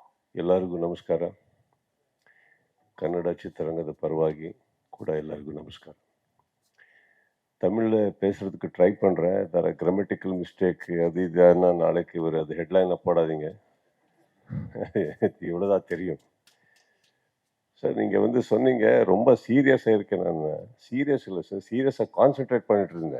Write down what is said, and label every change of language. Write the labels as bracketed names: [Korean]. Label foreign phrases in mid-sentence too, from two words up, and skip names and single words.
[Kannada] ಎಲ್ಲರಿಗೂ ನಮಸ್ಕಾರ. ಕನ್ನಡ ಚಿತ್ರರಂಗದ ಪರವಾಗಿ ಕೂಡ ಎಲ್ಲರಿಗೂ ನಮಸ್ಕಾರ. [Tamil] தமிழில் பேசுகிறதுக்கு ட்ரை பண்ணுறேன். தர [English] grammatical mistake [Tamil] அது இதுன்னா நாளைக்கு ஒரு அது ஹெட்லைனை போடாதீங்க. இவ்வளோதான் தெரியும். சார் நீங்கள் வந்து சொன்னீங்க ரொம்ப சீரியஸாக இருக்கேன். நான் சீரியஸ் இல்லை சார், [English] seriously concentrate [Tamil] பண்ணிட்டு இருந்தேன்.